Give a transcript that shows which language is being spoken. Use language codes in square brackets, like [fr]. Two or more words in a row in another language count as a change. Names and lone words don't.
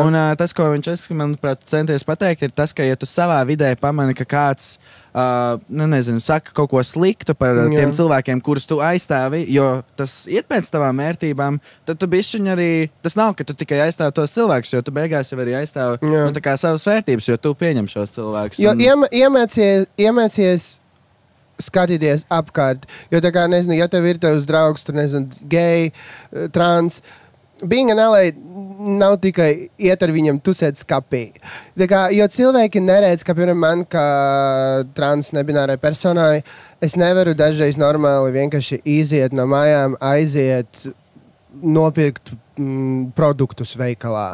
[lv] Un tas, ko viņš, manuprāt, centies pateikt, ir tas, ka, ja tu savā vidē pamani, ka kāds, saka kaut ko sliktu par tiem cilvēkiem, kurus tu aizstāvi, jo tas iet pēc tavām vērtībām, tad tu bišķiņ arī, tas nav, ka tu tikai aizstāvi tos cilvēkus, jo tu beigās jau arī aizstāvi savas vērtības, jo tu pieņem šos cilvēkus. Jo iemācies skatīties apkārt, jo tā kā, ja tev ir tavs draugs, tur, gei, trans, [en] being an ally [lv] nav tikai iet ar viņam tusēt skapī. Tā kā, jo cilvēki neredz, ka, piemēram, man, kā trans nebinārai personai, es nevaru dažreiz normāli vienkārši iziet no mājām, aiziet, nopirkt produktus veikalā.